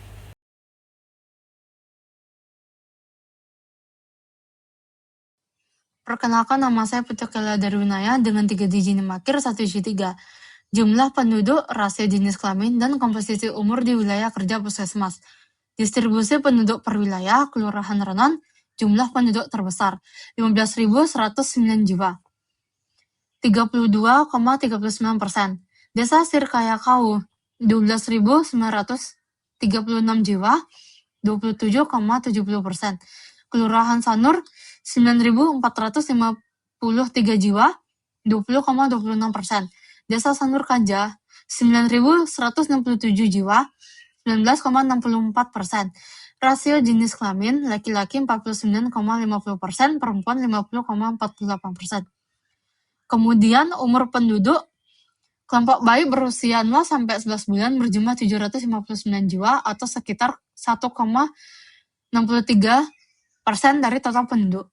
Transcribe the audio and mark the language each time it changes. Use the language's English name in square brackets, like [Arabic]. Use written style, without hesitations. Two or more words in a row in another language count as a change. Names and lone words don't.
[Indonesian] Perkenalkan, nama saya Putu Kela Darwinaya dengan 3 digit NIM akhir 113. Jumlah penduduk, rasio jenis kelamin, dan komposisi umur di wilayah kerja Puskesmas. Distribusi penduduk per wilayah, Kelurahan Renon, jumlah penduduk terbesar, 15.109 jiwa. 32,39%. Desa Sirkayakau, 12.936 jiwa, 27,70%. Kelurahan Sanur, 9.453 jiwa, 20,26%. Desa Sanur Kanja, 9.167 jiwa, 19,64%. Rasio jenis kelamin, laki-laki 49,50%, perempuan 50,48%. Kemudian umur penduduk, kelompok bayi berusia 0 sampai 11 bulan berjumlah 759 jiwa atau sekitar 1,63% dari total penduduk.